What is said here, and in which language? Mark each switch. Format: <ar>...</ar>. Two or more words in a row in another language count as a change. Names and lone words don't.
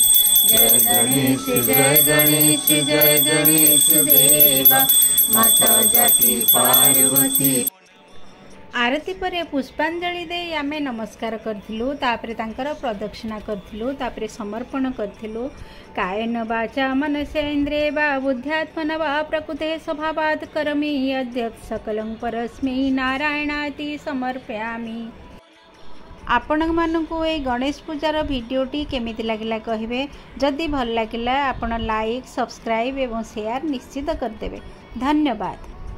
<hi>जय गणेश जय गणेश जय गणेश देवा, माता जाति पार्वती।</hi> <or>ଆରତି ପରେ ପୁଷ୍ପାଞ୍ଜଳି ଦେଇ ଆମେ ନମସ୍କାର କରିଥିଲୁ। ତାପରେ ତାଙ୍କର ପ୍ରଦକ୍ଷିଣା କରିଥିଲୁ। ତାପରେ ସମର୍ପଣ କରିଥିଲୁ।</or> <sa>कायेन वाचा मनसेन्द्रिये वा बुद्ध्यात्मना वा प्रकृते स्वभावात् करोमि यद्यत् सकलं परस्मै नारायणाति समर्पयामि।</sa> <or>ଆପଣ ମାନଙ୍କୁ ଏ ଗଣେଶ ପୂଜାର ଭିଡିଓଟି କେମିତି ଲାଗିଲା କହିବେ। ଯଦି ଭଲ ଲାଗିଲା ଆପଣ</or> <en>like subscribe</en> <or>ଏବଂ ଶେୟାର ନିଶ୍ଚିତ କରିଦେବେ। ଧନ୍ୟବାଦ।</or>